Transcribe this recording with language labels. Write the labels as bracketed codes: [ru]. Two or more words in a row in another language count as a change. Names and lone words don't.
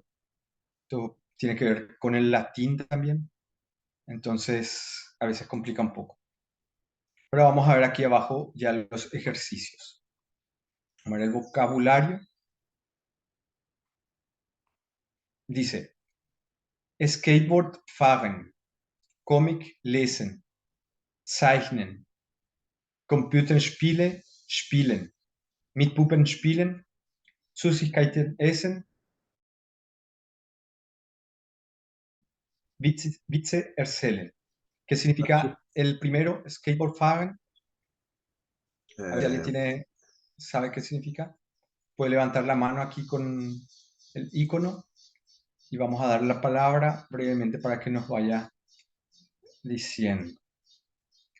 [es] Esto tiene que ver con el latín también. Entonces, a veces complica un poco. Pero vamos a ver aquí abajo ya los ejercicios. Vamos a ver el vocabulario. Dice, [de] Skateboard fahren, Comic lesen, zeichnen, Computerspiele spielen, mit Puppen spielen, Süßigkeiten essen, Witze erzählen. [es] ¿Qué Aquí, significa el primero, [de] skateboard fahren? [es] A ver si alguien eh, sabe qué significa. Puede levantar la mano aquí con el icono y vamos a dar la palabra brevemente para que nos vaya diciendo.